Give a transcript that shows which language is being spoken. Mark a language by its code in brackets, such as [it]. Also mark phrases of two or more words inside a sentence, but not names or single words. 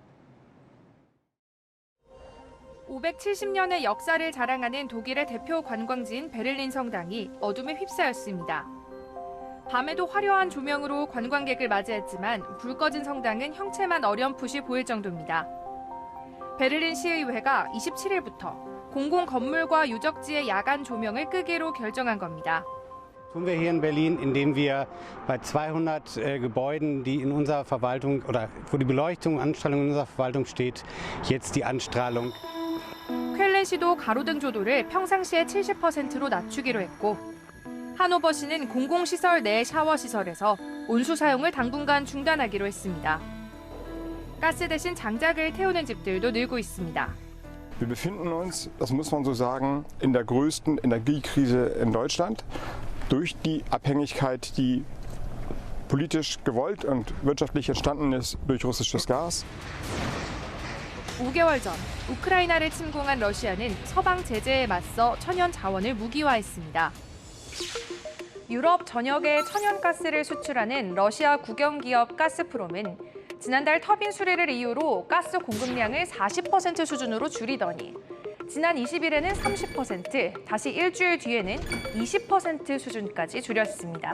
[ko] 570년의 역사를 자랑하는 독일의 대표 관광지인 베를린 성당이 어둠에 휩싸였습니다. 밤에도 화려한 조명으로 관광객을 맞이했지만 불 꺼진 성당은 형체만 어렴풋이 보일 정도입니다. 베를린 시의회가 27일부터 공공 건물과 유적지의 야간 조명을 끄기로 결정한 겁니다. [de] Tun wir hier in Berlin, indem wir bei 200 Gebäuden, die in unserer Verwaltung oder wo die Beleuchtung, Anstrahlung in unserer Verwaltung steht, jetzt die Anstrahlung. [ko] 쾰른시도 가로등 조도를 평상시의 70%로 낮추기로 했고 하노버시는 공공시설 내 샤워시설에서 온수 사용을 당분간 중단하기로 했습니다. 가스 대신 장작을 태우는 집들도 늘고 있습니다. [de] Wir befinden uns, das muss man so sagen, in der größten Energiekrise in Deutschland durch die Abhängigkeit, die politisch gewollt und wirtschaftlich entstanden ist durch russisches Gas. [ko] 5개월 전 우크라이나를 침공한 러시아는 서방 제재에 맞서 천연 자원을 무기화했습니다. 유럽 전역에 천연가스를 수출하는 러시아 국영기업 가스프롬은 지난달 터빈 수리를 이유로 가스 공급량을 40% 수준으로 줄이더니 지난 20일에는 30%, 다시 일주일 뒤에는 20% 수준까지 줄였습니다.